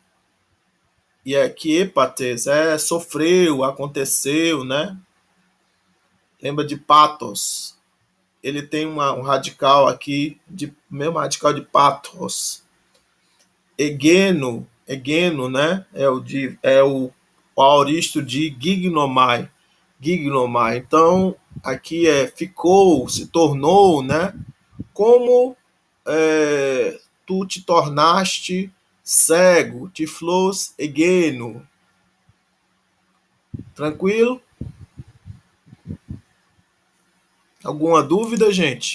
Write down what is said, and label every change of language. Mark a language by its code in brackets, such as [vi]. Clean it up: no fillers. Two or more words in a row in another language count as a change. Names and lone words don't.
[pt] E aqui epates sofreu, aconteceu, né? Lembra de patos. Ele tem um radical aqui, mesmo radical de patos. Egeno, né? O aoristo de gignomai. Gignomai. Então, aqui ficou, se tornou, né? Como tu te tornaste cego, [el] tiflos egeno. [pt] Tranquilo? Alguma dúvida, gente?